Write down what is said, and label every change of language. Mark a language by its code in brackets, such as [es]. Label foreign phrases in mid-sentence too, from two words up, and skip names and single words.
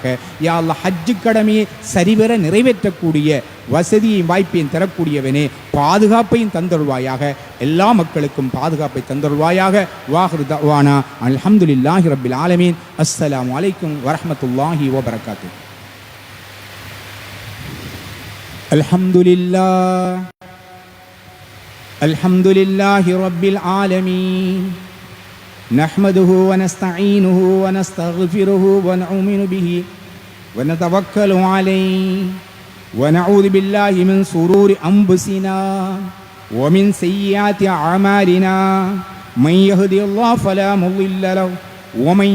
[ta] யா அல்லாஹ் ஹஜ்ஜு கடமையை சரிவர நிறைவேற்றக்கூடிய வசதியையும் வாய்ப்பையும் தரக்கூடியவனே பாதுகாப்பையும் தந்தருள்வாயாக. எல்லா மக்களுக்கும் பாதுகாப்பை தந்தருள்வாயாக. [ar] وآخر دعوانا الحمد لله رب العالمين. السلام عليكم ورحمة الله وبركاته. அல்ஹம்துலில்லாஹ் الحمد لله رب العالمين نحمده ونستعينه ونستغفره ونؤمن به ونتوكل عليه ونعوذ بالله من شرور أنفسنا ومن سيئات أعمالنا من يهدي الله فلا مضل له ومن